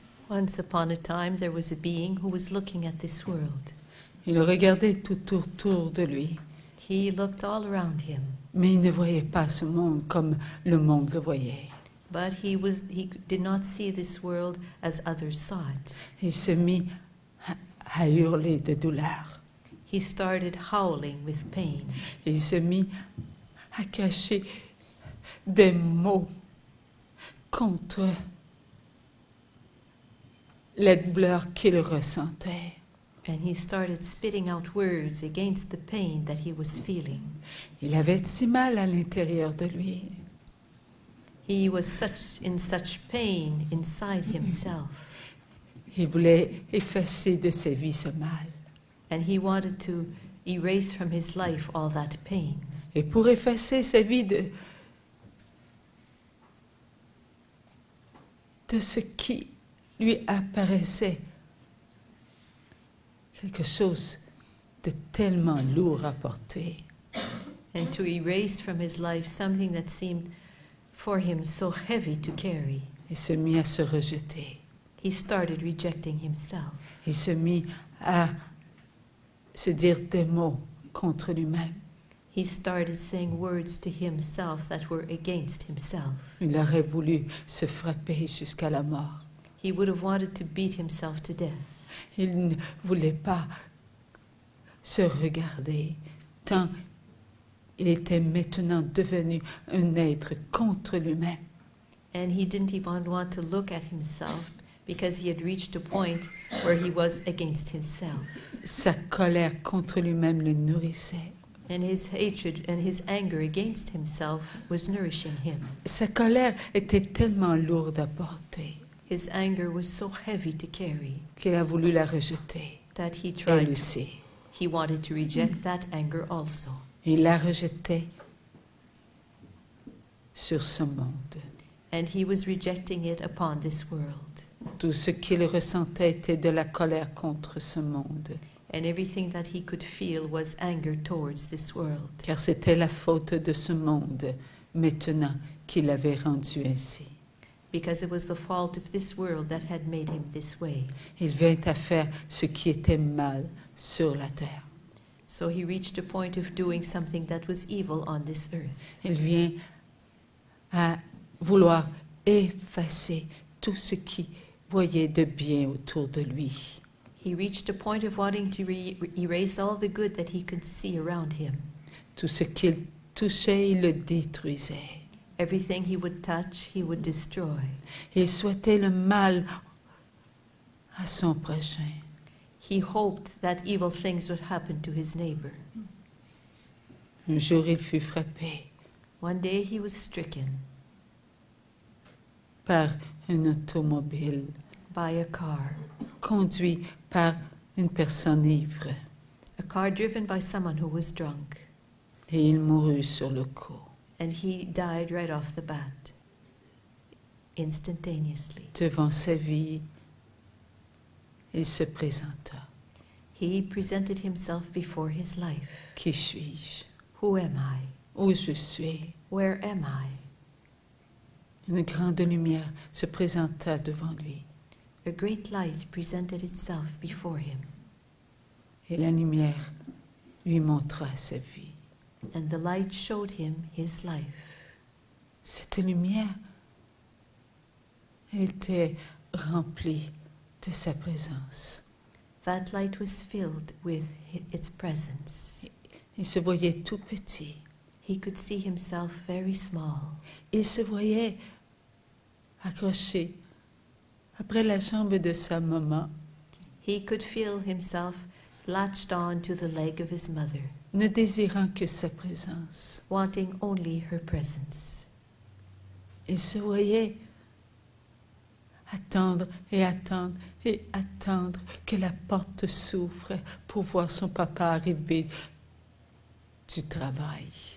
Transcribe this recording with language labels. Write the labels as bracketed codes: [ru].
[en] Once upon a time, there was a being who was looking at this world. [fr] Il regardait tout autour de lui, [en] He looked all around him, [fr] mais il ne voyait pas ce monde comme le monde le voyait. [en] but he did not see this world as others saw it. [fr] Il se mit à hurler de douleur. [en] He started howling with pain. [fr] Il se mit à cacher des mots contre la douleur qu'il ressentait. [en] And he started spitting out words against the pain that he was feeling. [fr] Il avait si mal à l'intérieur de lui. [en] He was in such pain inside himself. [fr] Il voulait effacer de sa vie ce mal. [en] And he wanted to erase from his life all that pain. [fr] Et pour effacer sa vie de ce qui lui apparaissait quelque chose de tellement lourd à porter. [en] And to erase from his life something that seemed for him so heavy to carry. [fr] Il se mit à se rejeter. [en] He started rejecting himself. [fr] Il se mit à se dire des mots contre lui-même. [en] He started saying words to himself that were against himself. [fr] Il aurait voulu se frapper jusqu'à la mort. [en] He would have wanted to beat himself to death. [fr] Il ne voulait pas se regarder, tant il était maintenant devenu un être contre lui-même. [en] And he didn't even want to look at himself because he had reached a point where he was against himself. [fr] Sa colère contre lui-même le nourrissait. [en] And his hatred and his anger against himself was nourishing him. [fr] Sa colère était tellement lourde à porter [en] His anger was so heavy to carry [fr] qu'il a voulu la rejeter. [en] that he [fr] Elle [en] tried. [fr] aussi. [en] He wanted to reject that anger also. [fr] Il la rejetait sur ce monde. [en] And he was rejecting it upon this world. [fr] Tout ce qu'il ressentait était de la colère contre ce monde, [en] And everything that he could feel was anger towards this world. [fr] car c'était la faute de ce monde maintenant qui l'avait rendu ainsi. [en] Because it was the fault of this world that had made him this way. [fr] Il vint à faire ce qui était mal sur la terre. [en] So he reached a point of doing something that was evil on this earth. [fr] Il vient à vouloir effacer tout ce qu'il voyait de bien autour de lui. [en] He reached a point of wanting to erase all the good that he could see around him. [fr] Tout ce qu'il touchait, il le détruisait. [en] Everything he would touch, he would destroy. [fr] Il souhaitait le mal à son prochain. [en] He hoped that evil things would happen to his neighbor. [fr] Un jour, il fut frappé [en] One day he was stricken [fr] par un automobile [en] by a car [fr] conduit par une personne ivre [en] driven by someone who was drunk, [fr] et il mourut sur le coup. [en] and he died right off the bat, instantaneously. [fr] Devant sa vie, il se présenta. [en] He presented himself before his life. [fr] Qui suis-je? [en] Who am I? [fr] Où je suis? [en] Where am I? [fr] Une grande lumière se présenta devant lui [en] A great light presented itself before him, [fr] et la lumière lui montra sa vie. [en] and the light showed him his life. [fr] Cette lumière était remplie de sa présence. [en] That light was filled with its presence. [fr] Il se voyait tout petit. [en] He could see himself very small. [fr] Il se voyait accroché après la jambe de sa maman, [en] He could feel himself latched on to the leg of his mother, [fr] ne désirant que sa présence. [en] wanting only her presence. [fr] Il se voyait attendre et attendre et attendre que la porte s'ouvre pour voir son papa arriver du travail.